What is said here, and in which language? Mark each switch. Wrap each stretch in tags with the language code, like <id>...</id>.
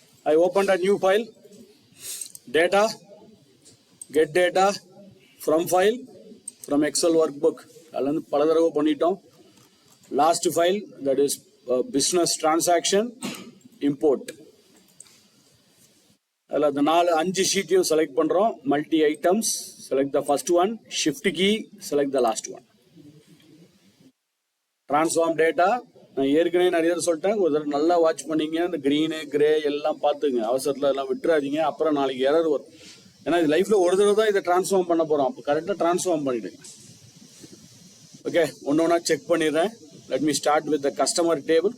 <en>I open a new file, data, get data from file, from Excel workbook.</en> <ta>அதில் வந்து பல தடவை பண்ணிட்டோம்.</ta> <en>Last file that is business transaction import.</en> <ta>அதில் அந்த 5 ஷீட்டையும் செலக்ட் பண்ணுறோம்.</ta> <en>Multi items, select the first one, shift key, select the last one.</en> <ta>Transform data, நான் ஏற்கனவே நிறைய சொல்லிட்டேன், ஒரு தடவை நல்லா வாட்ச் பண்ணீங்க. அந்த க்ரீனு கிரே எல்லாம் பார்த்துங்க, அவசரத்தில் எல்லாம் விட்டுறாதீங்க, அப்புறம் நாளைக்கு எரர் வரும். ஏன்னா இது லைஃப்பில் ஒரு தடவை தான் இதை டிரான்ஸ்ஃபார்ம் பண்ண போகிறோம். அப்போ கரெக்டாக டிரான்ஸ்ஃபார்ம் பண்ணிவிடுங்க. ஓகே, ஒன்று ஒன்றா செக் பண்ணிடுறேன்.</ta> <en>Let me start with the customer table.</en>